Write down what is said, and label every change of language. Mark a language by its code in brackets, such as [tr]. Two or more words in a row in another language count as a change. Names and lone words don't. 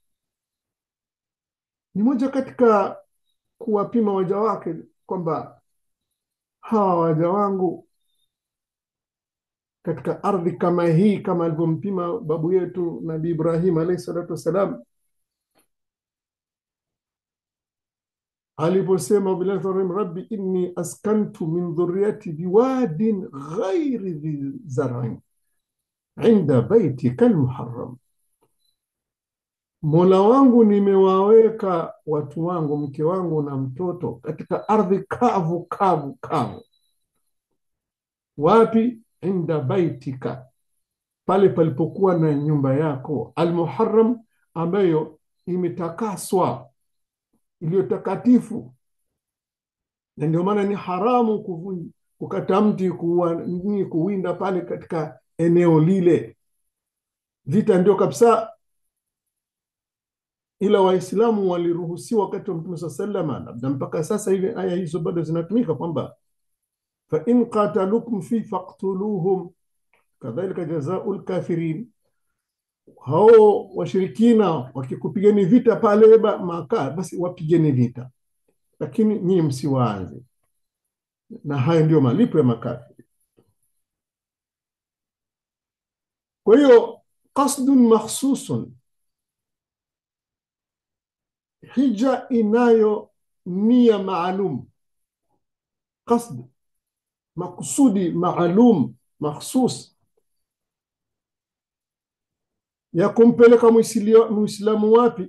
[sw] Ni moja katika kuwapima waja wake kwamba hawa waja wangu katika ardhi kama hii, kama alivyompima babu yetu Nabii Ibrahim [ar] عليه الصلاة والسلام aliposema بالله ربي إني أسكنت من ذريتي بواد غير ذي زرع عند بيتك المحرم, [sw] Mola wangu nimewaweka watu wangu, mke wangu na mtoto, katika ardhi kavu kavu kavu. Wapi? [ar] عند بيتك, [sw] pale palipokuwa na nyumba yako, almuharram, ambayo imetakaswa, iliyo takatifu. Na ndio maana ni haramu kukata mti, kuwinda pale katika eneo lile. Vita ndio kabisa. Ila Waislamu waliruhusiwa wakati wa Mtume [ar] صلى الله عليه وسلم, [sw] na mpaka sasa hivi aya hizo bado zinatumika, kwamba [ar] فإن قاتلوكم في فاقتلوهم كذلك جزاء الكافرين. [sw] Hao washirikina wakikupigeni vita pale Maka, basi wapigeni vita, lakini nyinyi msiwaanze, na haya ndio malipo ya makafiri. Kwa hiyo [ar] قصد مخصوص, [sw] hija inayo nia maalum, qasd makusudi maalum makhsus ya kumpeleka muislamu wapi?